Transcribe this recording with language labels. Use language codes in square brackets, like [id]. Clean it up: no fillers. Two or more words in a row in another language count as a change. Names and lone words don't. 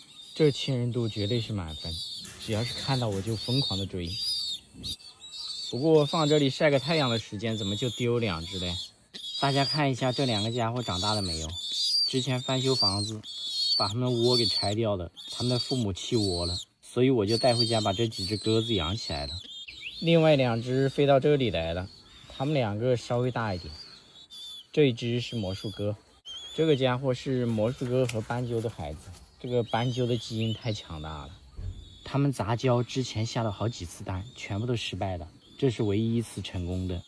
[zh] 這親人度絕對是滿分，只要是看到我就瘋狂的追。不過放這裡曬個太陽的時間怎麼就丟2只嘞？大家看一下这2個家伙長大了沒有？之前翻修房子，把他们窩給拆掉了，他们的父母棄窩了，所以我就帶回家把這幾只鴿子養起來了。另外2只飛到這裡來了，他們2個稍微大一點。這一只是魔術鴿，這個家伙是魔術鴿和斑鳩的孩子。這個斑鳩的基因太強大了，他們雜交之前下了好幾次蛋，全部都失敗了，這是唯一一次成功的。